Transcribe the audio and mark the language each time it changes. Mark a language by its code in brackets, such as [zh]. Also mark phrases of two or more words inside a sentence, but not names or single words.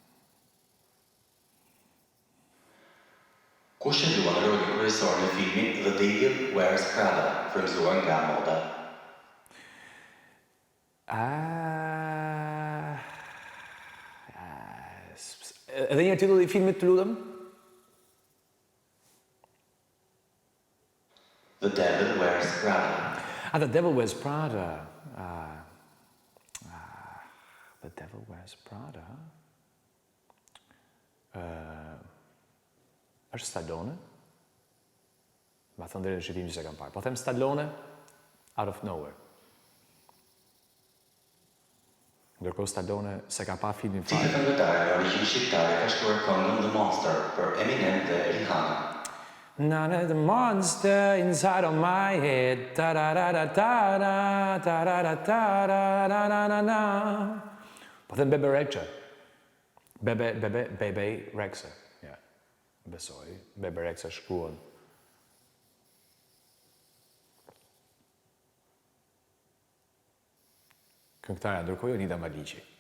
[sq] Kush e luan rolin kryesor në filmin The Devil Wears Prada, frymëzuar nga moda? Edhe një titull i filmit të lutem? The Devil Wears Prada. The Devil Wears Prada. The Devil Wears Prada. Është Stallone. Ma thënë dhe në shqitim që se kam parë. Po them Stallone, [en] out of nowhere. [sq] Ndërkohë Stallone se ka pa filmin Cila fare. këngëtare me origjinë shqiptare ka shkruar këngën The Monster për Eminem dhe Rihanna? [en] None of the monster inside of my head. Ta-ra-ra-ra-ta-ra, ta-ra-ra-ta-ra-ra-ra-ra-ra. [sq] Po them Bebe Rexha. Bebe Rexha. Ja, besoj. Bebe Rexha shkruan. Këngëtarja ndërkohë Jonida Maliqi.